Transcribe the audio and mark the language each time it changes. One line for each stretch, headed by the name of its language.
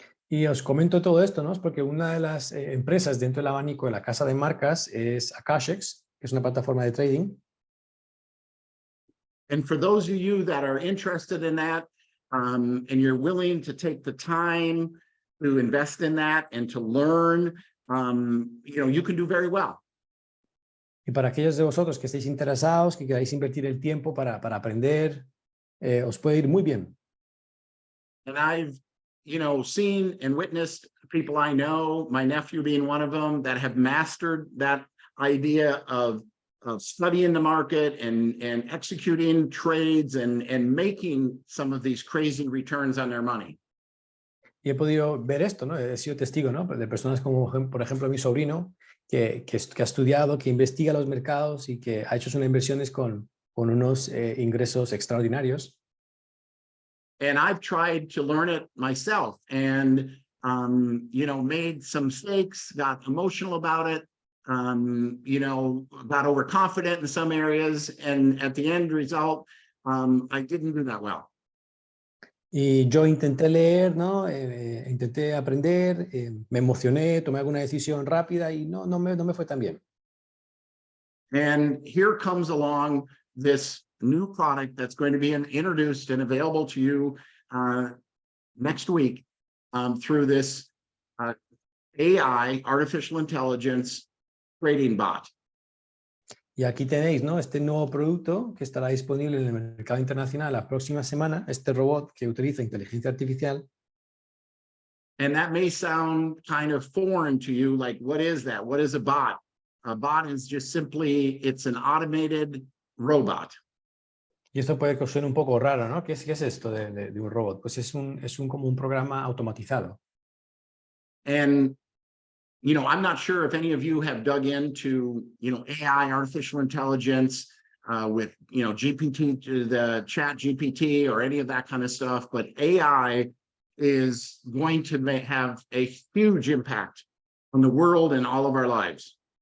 Spanish: Y os comento todo esto, ¿no? Es porque una de las empresas dentro del abanico de la casa de marcas es Akashics, que es una plataforma de trading.
English: And for those of you that are interested in that, and you're willing to take the time to invest in that and to learn, you can do very well.
Spanish: Y para aquellos de vosotros que estéis interesados, que queráis invertir el tiempo para aprender, os puede ir muy bien.
English: And I've, seen and witnessed people I know, my nephew being one of them, that have mastered that idea of studying the market and executing trades and making some of these crazy returns on their money.
Spanish: Y he podido ver esto, ¿no? He sido testigo, ¿no? De personas como, por ejemplo, mi sobrino, que ha estudiado, que investiga los mercados y que ha hecho sus inversiones con unos ingresos extraordinarios.
English: And I've tried to learn it myself and, made some mistakes, got emotional about it, got overconfident in some areas. And at the end result, I didn't do that well.
Spanish: Y yo intenté leer, ¿no? Intenté aprender, me emocioné, tomé alguna decisión rápida y no me fue tan bien.
English: And here comes along this new product that's going to be introduced and available to you next week through this AI, artificial intelligence trading bot.
Spanish: Y aquí tenéis, ¿no? Este nuevo producto que estará disponible en el mercado internacional la próxima semana, este robot que utiliza inteligencia artificial.
English: And that may sound kind of foreign to you, like, what is that? What is a bot? A bot is just simply, it's an automated robot.
Spanish: Y esto puede que os suene un poco raro, ¿no? ¿Qué es esto de un robot? Pues es como un programa automatizado.
English: And, I'm not sure if any of you have dug into, AI, artificial intelligence, with, GPT, the chat GPT or any of that kind of stuff, but AI is going to have a huge impact on the world and all of our lives.